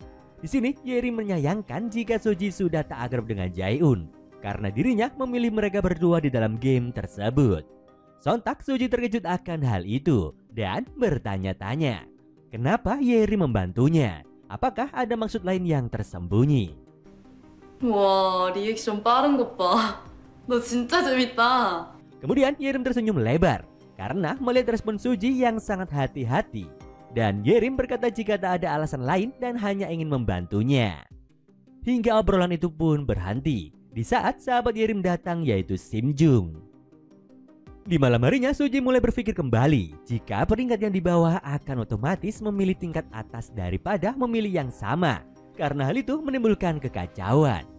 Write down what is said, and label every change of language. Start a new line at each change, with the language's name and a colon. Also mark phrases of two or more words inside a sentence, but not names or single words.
Indonesian: Di sini Yerim menyayangkan jika Suji sudah tak akrab dengan Jae-un karena dirinya memilih mereka berdua di dalam game tersebut. Sontak Suji terkejut akan hal itu dan bertanya-tanya, kenapa Yerim membantunya? Apakah ada maksud lain yang tersembunyi?
Korean: 와, 리액션 빠른 것 봐. 너 진짜 재밌다.
Indonesian: Kemudian Yerim tersenyum lebar karena melihat respon Suji yang sangat hati-hati. Dan Yerim berkata jika tak ada alasan lain dan hanya ingin membantunya. Hingga obrolan itu pun berhenti di saat sahabat Yerim datang, yaitu Sim Jung. Di malam harinya Suji mulai berpikir kembali jika peringkat yang di bawah akan otomatis memilih tingkat atas daripada memilih yang sama, karena hal itu menimbulkan kekacauan.